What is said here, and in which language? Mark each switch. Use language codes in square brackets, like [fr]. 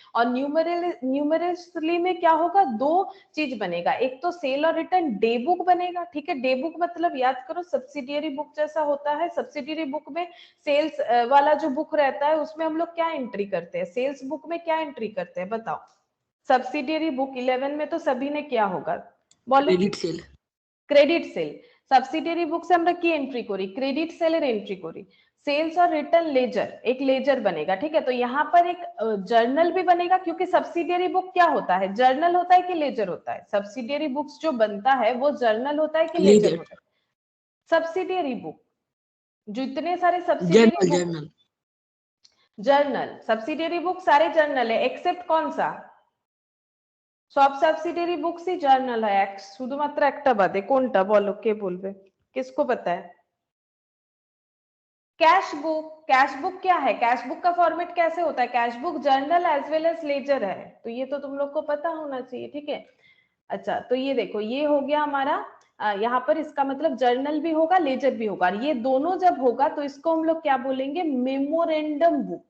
[hi] और न्यूमरसली में क्या होगा, 2 चीज बनेगा, एक तो सेल और रिटर्न डे बुक बनेगा, ठीक है। डे बुक मतलब याद करो सब्सिडियरी बुक जैसा होता है। सब्सिडियरी बुक में सेल्स वाला जो बुक रहता है उसमें हम लोग क्या एंट्री करते हैं, सेल्स बुक में क्या एंट्री करते हैं बताओ। सब्सिडियरी बुक 11 में तो सभी ने क्या होगा, बोलो। Credit sale. [bn] Credit sell, subsidiary books আমরা কি এন্ট্রি করি, ক্রেডিट সেলের [hi] एंट्री करी। सेल्स और रिटर्न लेजर, एक लेजर बनेगा, ठीक है। तो यहाँ पर एक जर्नल भी बनेगा, क्योंकि सब्सिडियरी बुक क्या होता है, जर्नल होता है कि लेजर होता है। सब्सिडियरी बुक्स जो बनता है वो जर्नल होता है कि लेजर लेजर। होता है। सब्सिडियरी बुक, जितने सारे subsidiary journal journal. Journal subsidiary book सारे जर्नल है, एक्सेप्ट कौन सा, [bn] সব সাবসিডিয়ারি বুকসই জার্নাল হয়, এক শুধুমাত্র একটা বাদে, কোনটা বলো, কে বলবে, [hi] किसको पता है? कैश बुक, कैश बुक क्या है, कैश बुक का फॉर्मेट कैसे होता है, cash book journal as well as laser है, तो ये तो तुम लोग को पता होना चाहिए, ठीक है। अच्छा तो ये देखो ये हो गया हमारा यहाँ पर इसका मतलब जर्नल भी होगा, लेजर भी होगा। ये दोनों जब होगा तो इसको हम लोग क्या बोलेंगे, मेमोरेंडम बुक।